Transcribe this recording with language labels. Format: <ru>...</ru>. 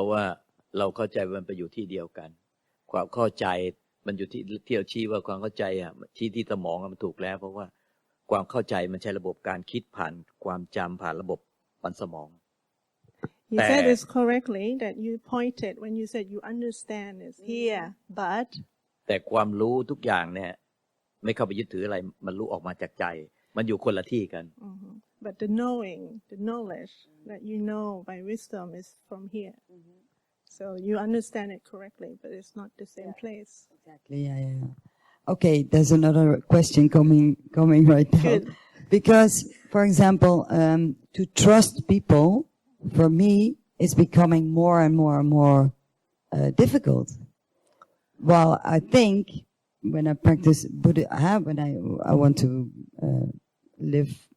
<th>ราะว่าเราเข้าใจมันไปอยู่ที่เดียวกันความเข้าใจมันอยู่ที่เที่ยวชี้ว่าความเข้าใจอ่ะชี้ที่สมองมันถูกแล้วเพราะว่าความเข้าใจมันใช้ระบบการคิดผ่านความจำผ่านระบบปันสมอง</th> <en>You said this correctly that you pointed when you said you understand is here but</en> <th>แต่ความรู้ทุกอย่างเนี่ยไม่เข้าไปยึดถืออะไรมันรู้ออกมาจากใจมันอยู่คนละที่กัน</th> <en>But the knowing the knowledge that you know by wisdom is from here so you understand it correctly but it's not the same place Exactly yeah Okay there's another question coming right now Good. Because for example to trust people for me it's becoming more and more and more difficult Well I think when I practice Buddha when I want to live</en>